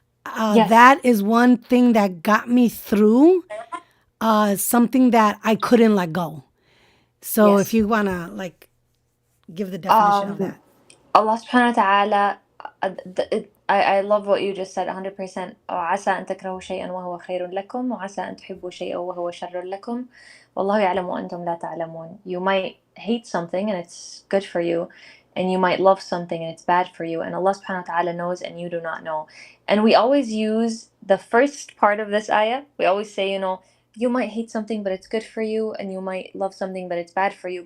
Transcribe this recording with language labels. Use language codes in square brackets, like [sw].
[en] Yes. That is one thing that got me through something that I couldn't let go. So if Yes. you wanna like give the definition of that. Allah subhanahu wa ta'ala, I love what you just said 100%. [ar] عسى أن تكرهوا شيئا وهو خير لكم وعسى أن تحبوا شيئا وهو شر لكم والله يعلم وأنتم لا تعلمون. [en] You might hate something and it's good for you, and you might love something and it's bad for you, and Allah subhanahu wa ta'ala knows and you do not know. And we always use the first part of this ayah. We always say, you might hate something but it's good for you, and you might love something but it's bad for you.